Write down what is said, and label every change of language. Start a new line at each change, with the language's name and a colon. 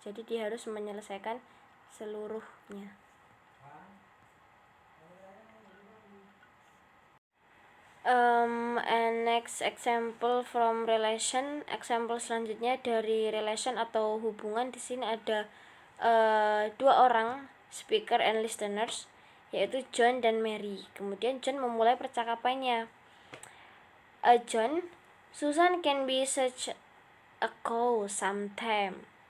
Indonesian: Jadi dia harus menyelesaikan seluruhnya.
English: And next example from relation.
Indonesian: Example selanjutnya dari relation atau hubungan. Di sini ada 2 orang,
English: speaker and listeners,
Indonesian: yaitu John dan Mary. Kemudian John memulai percakapannya.
English: John, Susan can be such a cow sometimes.